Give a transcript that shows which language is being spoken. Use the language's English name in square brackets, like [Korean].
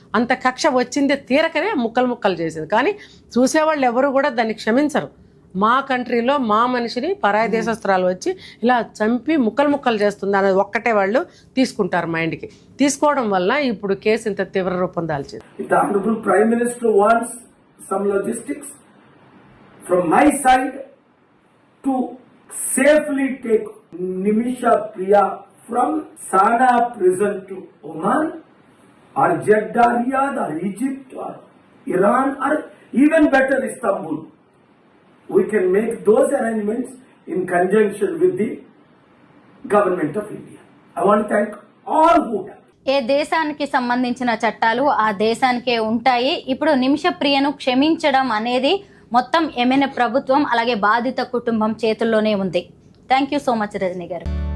[Telugu] అంత కక్ష వచ్చింది తీరకనే ముక్కలు ముక్కలు చేసింది. కానీ చూసేవాళ్ళు ఎవరు కూడా దాన్ని క్షమించరు. మా కంట్రీలో మా మనిషిని పరాయి దేశస్త్రాలు వచ్చి ఇలా చంపి ముక్కలు ముక్కలు చేస్తుంది అనేది ఒక్కటే వాళ్ళు తీసుకుంటారు మైండ్కి. తీసుకోవడం వల్ల ఇప్పుడు కేసు ఇంత తీవ్ర రూపం దాల్చింది. [English] The Honorable Prime Minister wants some logistics from my side to safely take Nimisha Priya from Sana prison to Oman or Jeddah, Riyadh or Egypt or Iran or even better Istanbul. We can make those arrangements in conjunction with the government of India. I want to thank all who have. [Telugu] ఏ దేశానికి సంబంధించిన చట్టాలు ఆ దేశానికే ఉంటాయి. ఇప్పుడు నిమిష ప్రియను క్షమించడం అనేది మొత్తం ఏమైనా ప్రభుత్వం అలాగే బాధిత కుటుంబం చేతుల్లోనే ఉంది. [English] thank you so much [Telugu] Rajani గారు.